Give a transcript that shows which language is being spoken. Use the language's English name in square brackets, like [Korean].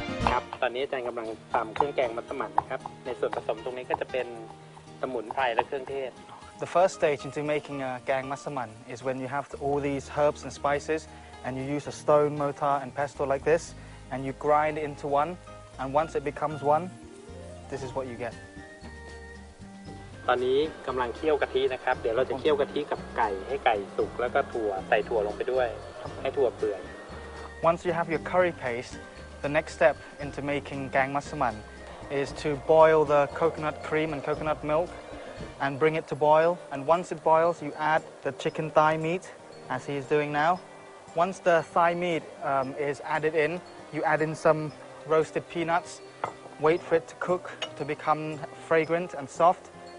[Thai] ครับตอนนี้อาจารย์กำลังทำเครื่องแกงมัสมั่นนะครับในส่วนผสมตรงนี้ก็จะเป็นสมุนไพรและเครื่องเทศ [English] The first stage into making a Gang Massaman is when you have all these herbs and spices and you use a stone mortar and pestle like this and you grind it into one, and once it becomes one, this is what you get. [Thai] ตอนนี้กำลังเคี่ยวกะทินะครับเดี๋ยวเราจะเคี่ยวกะทิกับไก่ให้ไก่สุกแล้วก็ถั่วใส่ถั่วลงไปด้วยให้ถั่วเปื่อย [English] Once you have your curry paste, the next step into making Gang Massaman is to boil the coconut cream and coconut milk and bring it to boil. And once it boils, you add the chicken thigh meat, as he is doing now. Once the thigh meat is added in, you add in some roasted peanuts, wait for it to cook to become fragrant and soft.